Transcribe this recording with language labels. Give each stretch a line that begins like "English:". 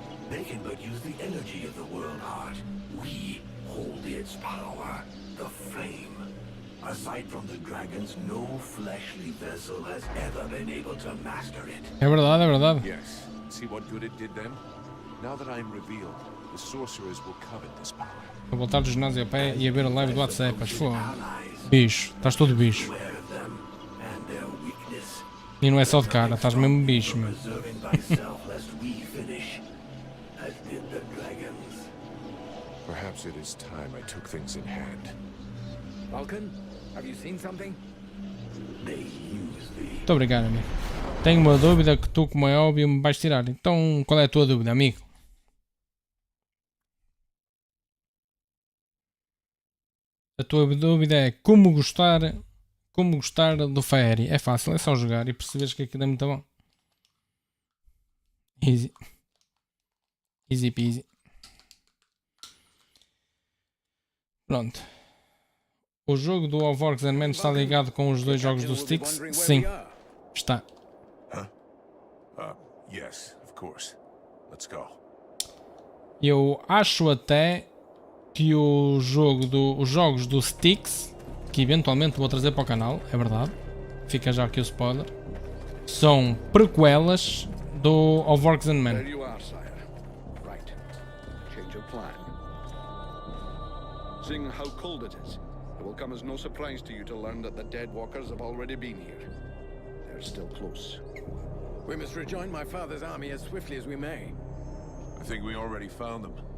English: They can but use the energy of the world heart. We hold its power, the flame. Aside from the dragons, no fleshly vessel has ever been able to master it.
Portuguese: É verdade, é verdade.
English: Yes. See what good it did them? Now that I am revealed, the sorcerers will covet this power.
Portuguese: Vou voltar do ginásio a pé e a ver a live do Atecep. Bicho, estás todo bicho.
English: Beware of them and their weakness.
Portuguese: E não é só de cara, estás mesmo bicho, meu.
English: Preserving thyself lest we finish, as did the dragons. Perhaps it is time I took things in hand. Vulcan, have you seen something? They use thee.
Portuguese: Muito obrigado, amigo. Tenho uma dúvida que tu, como é óbvio, me vais tirar. Então, qual é a tua dúvida, amigo? A tua dúvida é como gostar do Fairy. É fácil, é só jogar e perceberes que aquilo é muito bom.
English: Easy. Easy peasy.
Portuguese: Pronto. O jogo do Orcs and Men está ligado com os dois jogos do Sticks? Sim. Está.
English: Yes, of course. Let's go.
Portuguese: Eu acho até que os jogos do Sticks, que eventualmente vou trazer para o canal, é verdade, fica já aqui o spoiler, são prequelas do Orcs and Men.
English: There you are, sire. Right. Change of plan. Seeing how cold it is, it will come as no surprise to you to learn that the Dead Walkers have already been here. They're still close. We must rejoin my father's army as swiftly as we may. I think we already found them.